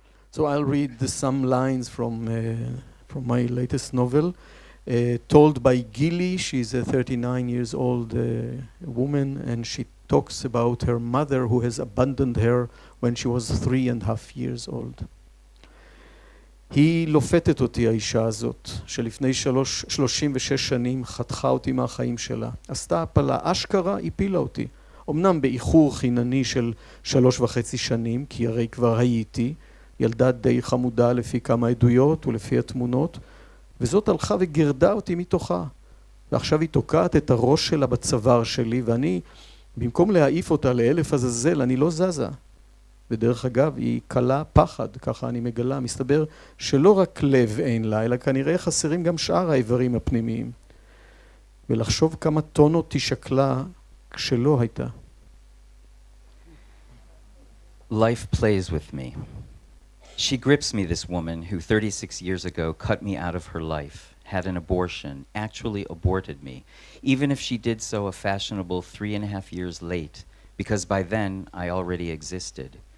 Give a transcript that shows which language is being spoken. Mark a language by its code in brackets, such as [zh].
[en] So I'll read some lines from my latest novel, told by Gili. She's a 39 years old woman, and she talks about her mother who has abandoned her when she was 3.5 years old. [he] היא לופתת אותי, האישה הזאת, שלפני 36 שנים חתכה אותי מהחיים שלה. עשתה הפלה, אשכרה הפילה אותי. אמנם באיחור חינני של 3.5 שנים, כי הרי כבר הייתי, ילדה די חמודה לפי כמה עדויות ולפי התמונות, וזאת הלכה וגרדה אותי מתוכה. ועכשיו היא תוקעת את הראש שלה בצוואר שלי, ואני, במקום להעיף אותה לאלף עזאזל, אני לא זזה. ודרך אגב, היא קלה פחד, ככה אני מגלה. מסתבר שלא רק לב אין לה, אלא כנראה חסרים גם שאר האיברים הפנימיים. ולחשוב כמה טונות היא שקלה כשלא הייתה. [en] Life plays with me. She grips me, this woman who 36 years ago cut me out of her life, had an abortion, actually aborted me, even if she did so a fashionable 3.5 years late, because by then I already existed.